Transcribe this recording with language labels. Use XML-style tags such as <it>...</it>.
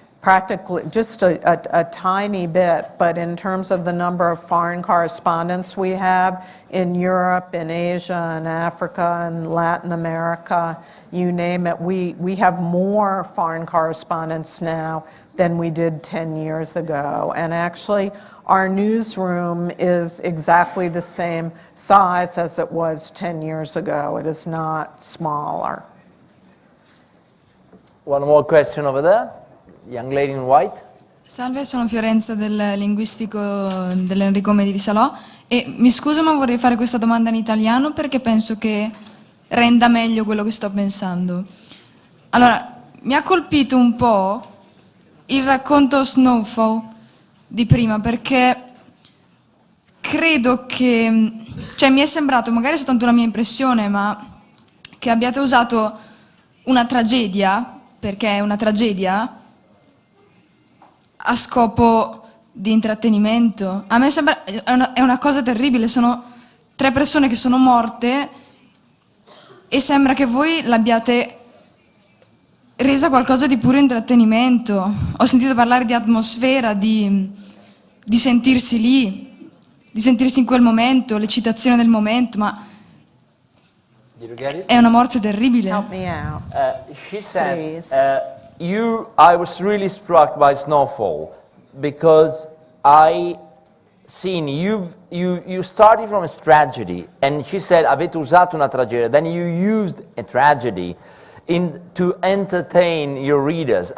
<en>practically just a tiny bit, but in terms of the number of foreign correspondents we have in Europe, in Asia, in Africa, and Latin America, you name it, we have more foreign correspondents now than we did 10 years ago. And actually, our newsroom is exactly the same size as it was 10 years ago. It is not smaller. One more question over there. Young lady in white.</en> <it>Salve, sono Fiorenza del linguistico dell'Enrico Medi di Salò e mi scuso ma vorrei fare questa domanda in italiano perché penso che renda meglio quello che sto pensando. Allora, mi ha colpito un po' il racconto Snowfall di prima perché credo che, cioè mi è sembrato, magari è soltanto una mia impressione, ma che abbiate usato una tragedia, perché è una tragedia, a scopo di intrattenimento. A me sembra, è una cosa terribile, sono 3 persone che sono morte e sembra che voi l'abbiate resa qualcosa di puro intrattenimento. Ho sentito parlare di atmosfera, di sentirsi lì, di sentirsi in quel momento, l'eccitazione del momento, ma è una morte terribile.</it> <en>Help me out. She said, I was really struck by Snowfall because I seen you started from a tragedy, and she said</en> <it>avete usato una tragedia,</it> <en>then you used a tragedy to entertain your readers.</en>